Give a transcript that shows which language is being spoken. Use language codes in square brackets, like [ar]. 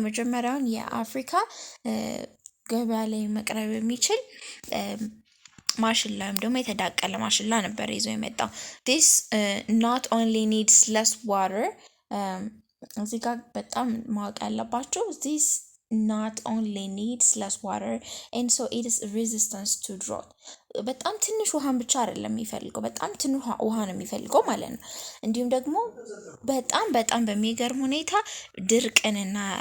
[am] የመጀመሪያውን የአፍሪካ ገበያ ላይ መቅረብ የሚችል ማሽላ ወይም ደግሞ የተዳቀለ ማሽላ ነበር ይዞ የመጣው። [en] This not only needs less water. [am] እዚህ ጋር በጣም ማወቅ ያለባቸው [en] this not only needs less water and so it is resistant to drought. [am] በጣም ትንሽ ውሃን ብቻ አይደለም የሚፈልገው በጣም ትንሽ ውሃ ነው የሚፈልገው ማለት ነው። እንዲሁም ደግሞ በጣም በሚገርም ሁኔታ ድርቅንና